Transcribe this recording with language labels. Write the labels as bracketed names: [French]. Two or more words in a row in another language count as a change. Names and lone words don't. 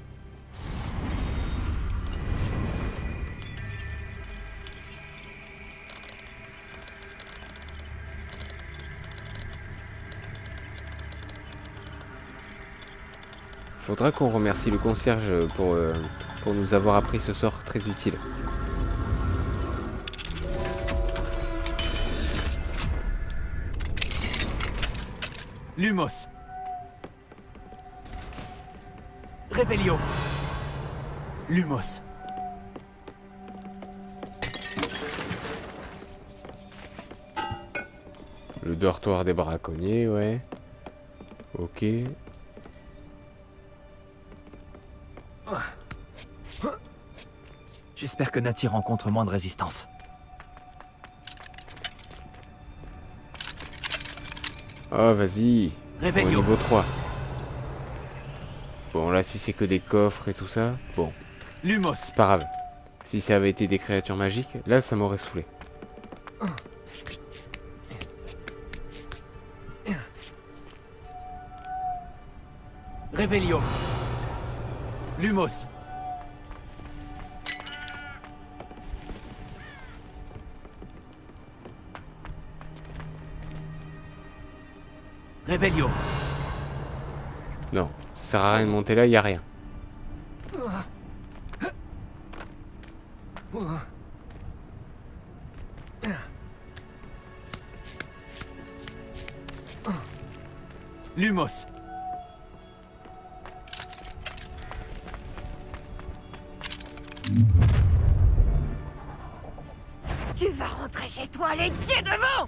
[French] Faudra qu'on remercie le concierge pour nous avoir appris ce sort très utile. Lumos. Revelio. Lumos. Le dortoir des braconniers, ouais. Ok. J'espère que Nati rencontre moins de résistance. Oh, vas-y. Au Revelio. niveau 3. Bon, là, si c'est que des coffres et tout ça, bon, Lumos. c'est pas grave. Si ça avait été des créatures magiques, là, ça m'aurait saoulé. Revelio. Lumos. Revelio. Non, ça sert à rien de monter là, y a rien. Lumos. Tu vas rentrer chez toi les pieds devant.